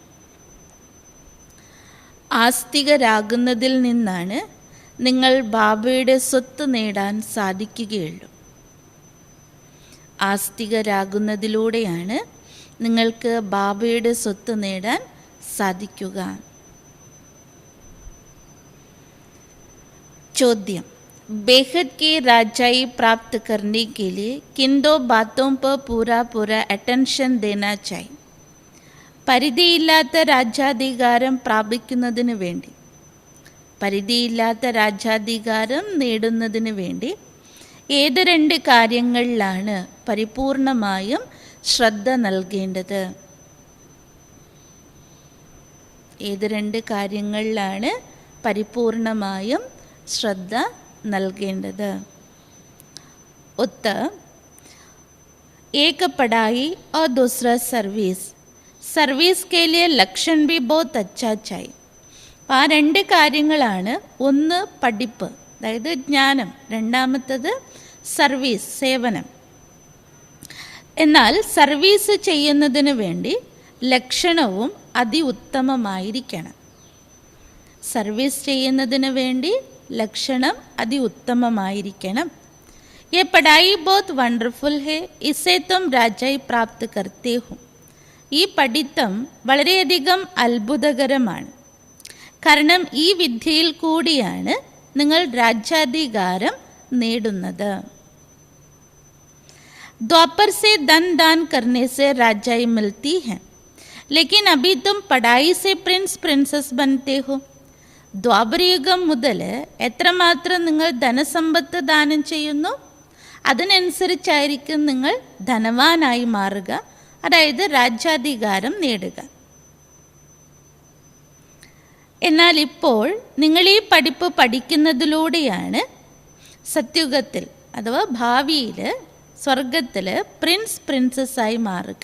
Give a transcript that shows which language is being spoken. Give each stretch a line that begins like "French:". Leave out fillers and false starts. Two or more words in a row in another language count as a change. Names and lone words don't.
Malayalam: ആസ്തികരാകുന്നതിൽ നിന്നാണ് നിങ്ങൾ ബാബയുടെ സ്വത്ത് നേടാൻ സാധിക്കുകയുള്ളൂ. ആസ്തികരാകുന്നതിലൂടെയാണ് നിങ്ങൾക്ക് ബാബയുടെ സ്വത്ത് നേടാൻ സാധിക്കുക. ചോദ്യം,
Hindi: बेहद की राजाई प्राप्त करने के लिए किन दो बातों पर पूरा अटेंशन देना चाहिए.
Malayalam: പരിധിയില്ലാത്ത രാജ്യാധികാരം പ്രാപിക്കുന്നതിന് വേണ്ടി, പരിധിയില്ലാത്ത രാജ്യാധികാരം നേടുന്നതിന് വേണ്ടി ഏത് 2 കാര്യങ്ങളിലാണ് പരിപൂർണമായും ശ്രദ്ധ നൽകേണ്ടത്? ഏത് 2 കാര്യങ്ങളിലാണ് പരിപൂർണമായും ശ്രദ്ധ നൽകേണ്ടത്?
Hindi: उत्तर, एक पढ़ाई और दूसरा सर्विस. സർവീസ് के लिए लक्षण भी बहुत अच्छा चाहिए.
Malayalam: ആ 2 കാര്യങ്ങളാണ്. ഒന്ന് പഠിപ്പ്, അതായത് ജ്ഞാനം. രണ്ടാമത്തത് സർവീസ്, സേവനം. എന്നാൽ സർവീസ് ചെയ്യുന്നതിന് വേണ്ടി ലക്ഷണവും അതിഉത്തമമായിരിക്കണം. സർവീസ് ചെയ്യുന്നതിന് വേണ്ടി ലക്ഷണം അതിഉത്തമമായിരിക്കണം.
Hindi: ये पढ़ाई बहुत वंडरफुल है, इससे तुम राजाई प्राप्त करते हो.
Malayalam: ഈ പഠിത്തം വളരെയധികം അത്ഭുതകരമാണ്. കാരണം ഈ വിദ്യയിൽ കൂടിയാണ് നിങ്ങൾ രാജ്യാധികാരം നേടുന്നത്.
Hindi: द्वापर से धन दान करने से राजाई मिलती है, लेकिन अभी तुम पढ़ाई से
English: prince princess
Hindi: बनते हो.
Malayalam: ദ്വാപരയുഗം മുതൽ എത്രമാത്രം നിങ്ങൾ ധനസമ്പത്ത് ദാനം ചെയ്യുന്നു, അതിനനുസരിച്ചായിരിക്കും നിങ്ങൾ ധനവാനായി മാറുക, അതായത് രാജ്യാധികാരം നേടുക. എന്നാൽ ഇപ്പോൾ നിങ്ങൾ ഈ പഠിപ്പ് പഠിക്കുന്നതിലൂടെയാണ് സത്യുഗത്തിൽ അഥവാ ഭാവിയിൽ സ്വർഗത്തിൽ പ്രിൻസ് പ്രിൻസസ്സായി മാറുക.